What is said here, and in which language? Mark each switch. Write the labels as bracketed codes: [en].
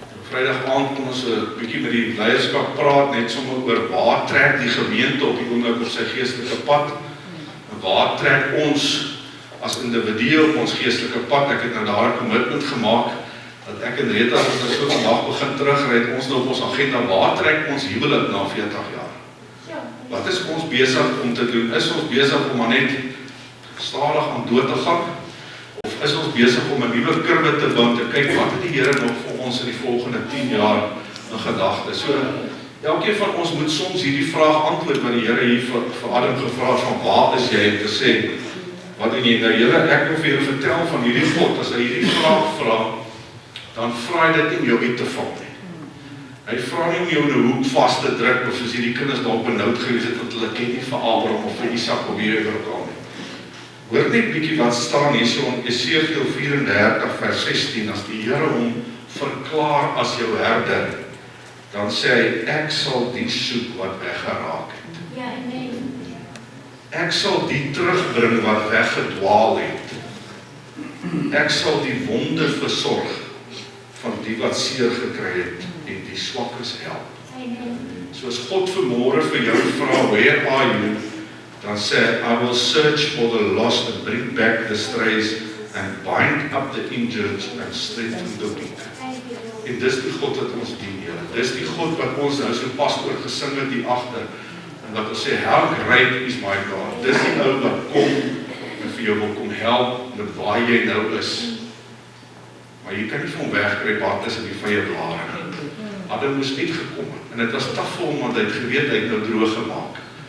[af] Vrydag aand kom ons 'n bietjie met die leierskap praat, net sommer oor waar trek die gemeente op die oomblik op sy geestelike pad, en waar trek ons as individue op ons geestelike pad. Ek het nou daar 'n commitment gemaak, dat ek en Rita, as ons so vandag begin terugry, ons nou op ons agenda, waar trek ons huwelik na 40 jaar? Wat is ons besig om te doen? Is ons besig om maar net stadig aan dood te gaan? Of is ons besig om 'n nuwe kurwe te bou, te kyk wat het die Here nog vir ons in die volgende 10 jaar in gedagte? So, elkeen van ons moet soms hierdie vraag antwoord wat die Here hier vir Adam gevra het, van waar is jy, om te sê, wat doen jy nou? Here, ek wil vir julle vertel van hierdie God. As hy hierdie vraag vra, dan vra hy dit nie om jou uit te vang nie. Hy vra nie om jou in 'n hoek vas te druk, of soos hierdie kinders dalk benoud gewees het, want hulle ken nie vir Abraham of vir Isak of wie ook al nie. Hoor net bietjie wat staan hier so in Esegiel 34 vers 16, as die Here hom verklaar as jou herder, dan sê hy, ek sal die soek wat weggeraak het. Ja, amen. Ek sal die terugbring wat weggedwaal het. Ek sal die wonde versorg van die wat seer gekry het en die swakkes help. Amen. So as God vanmôre vir jou vra, [en] where are you? [af] Dan sê, [en] I will search for the lost and bring back the strays and bind up the injured and strengthen the weak. [af] En dis die God wat ons dien, Here. Dis die God wat ons nou so pas oor gesing het hier agter. En wat ons sê, [en] how great is my God. [af] Dis die ou wat kom en vir jou wil kom help met waar jy nou is. Maar jy kan nie van hom wegkry wat tussen die vye blare nie. Adam moes niet gekom het. En dit was taf vir hom, want hy het geweet, hy het nou droog gemaak.